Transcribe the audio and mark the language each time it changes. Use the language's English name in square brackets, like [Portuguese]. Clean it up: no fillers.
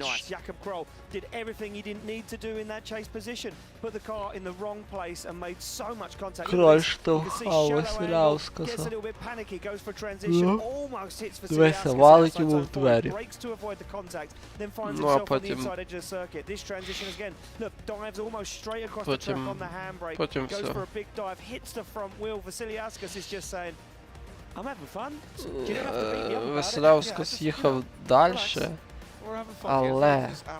[English] Jakob Kroll did everything he didn't need to do in that chase position. Put the car in the wrong place and made so much contact. [Ukrainian] Кроль штовхав Василяускаса. [English] Gets a little bit panicky, goes for transition, almost hits [Ukrainian] Дивися, валить йому в двері. [English] breaks to avoid the contact, then finds himself on the inside edge of the circuit. This transition again, look, dives almost straight across the track on the handbrake, goes for a big dive, hits the front wheel. Vasiliauskas is just saying, I'm having fun. You don't have to beat me up about it. [Ukrainian] Василяускас їхав далі. Але